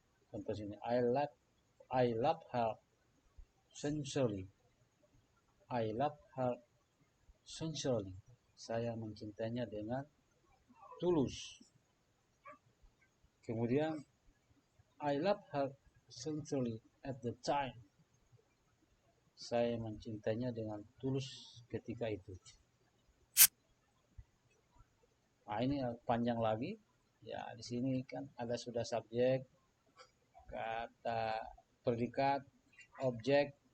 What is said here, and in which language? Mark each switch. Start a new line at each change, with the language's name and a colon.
Indonesian: Contoh sini,
English: I love her sincerely. I love her sincerely.
Indonesian: Saya mencintainya dengan tulus.
English: Kemudian I love her sincerely at the time.
Indonesian: Saya mencintainya dengan tulus ketika itu. Nah, ini panjang lagi. Ya, di sini kan ada sudah subjek, kata predikat, objek.